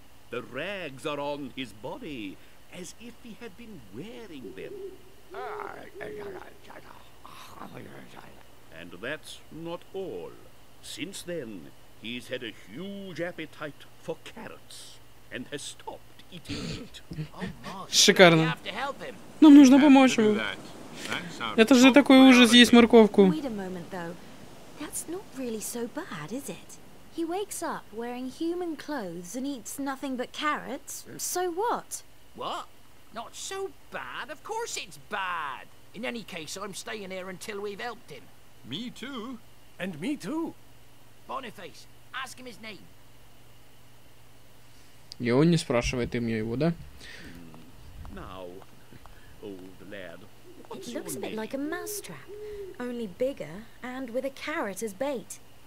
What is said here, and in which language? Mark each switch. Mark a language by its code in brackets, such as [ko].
[en] The rags are on his body, as if he had been wearing them. And that's not all. Since then, he's had a huge appetite for carrots, and has stopped eating meat. [ru] Шикарно. Нам нужно помочь ему. Это же такой ужас есть морковку. [en] Wait a moment, though. That's not really so bad, is it? He wakes up wearing human clothes and eats nothing but carrots. So what? What? Not so bad? Of course it's bad. In any case, I'm staying here until we've helped him. Me too. And me too. Boniface, ask him his name. [ru] И он не спрашивает имя его, да? [en] Now, old lad, It looks a bit like a mousetrap, only bigger and with a carrot as bait.